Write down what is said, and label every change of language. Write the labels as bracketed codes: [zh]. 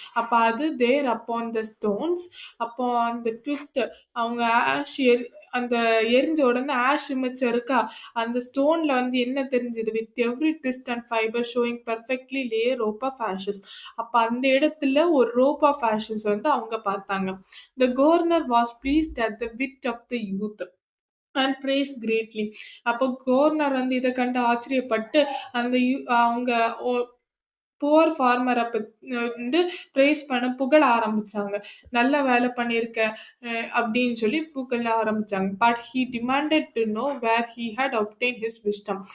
[ta] அப்ப அது [en] There upon the stones. [ta] அப்போ அந்த ட்விஸ்ட் அவங்க அந்த எரிஞ்ச உடனே ஆஷ் மிச்சம் இருக்கா, அந்த ஸ்டோன்ல வந்து என்ன தெரிஞ்சது? [en] With every twist and fibre showing perfectly lay rope of ashes. [ta] அப்ப அந்த இடத்துல ஒரு ரோப் ஆஃப் ஆஷஸ் வந்து அவங்க பார்த்தாங்க. [en] The governor was pleased at the wit of the youth and praised greatly. [ta] அப்போ கவர்னர் வந்து இத கண்டு ஆச்சரியப்பட்டு அந்த அவங்க புவர் ஃபார்மர வந்து பிரைஸ் பண்ண புகழ ஆரம்பிச்சாங்க. "நல்ல வேலை பண்ணியிருக்க" அப்படின்னு சொல்லி புகழ ஆரம்பிச்சாங்க. [en] But he demanded to know where he had obtained his wisdom.